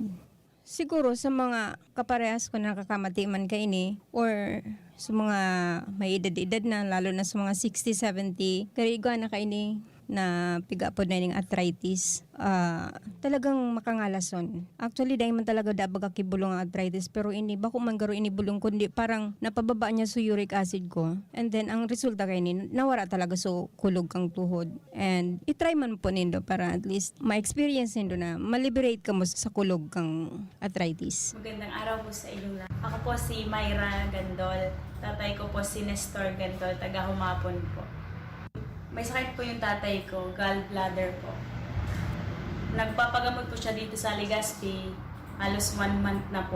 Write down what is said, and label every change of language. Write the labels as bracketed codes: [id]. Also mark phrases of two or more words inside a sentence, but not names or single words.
[bik] Siguro sa mga kaparehas ko na nakakamati man kay ini or sa mga may edad-edad na, lalo na sa mga 60, 70, karigo na kay ini na piga po na yung arthritis, talagang makangalason. Actually, dahil man talaga dabaga kibulong ang arthritis, pero ini, bako man garo ini bulong kundi parang napababa niya sa uric acid ko. And then, ang resulta kay ini, nawara talaga so kulog kang tuhod. And itry man po nindo para at least ma-experience nindo na ma-liberate ka mo sa kulog kang arthritis. [tl] Magandang araw po sa inyong lahat. Ako po si Myra Gandol. Tatay ko po si Nestor Gandol, taga Humapon po. May sakit po yung tatay ko, gallbladder po. Nagpapagamot po siya dito sa Legazpi, halos 1 month na po.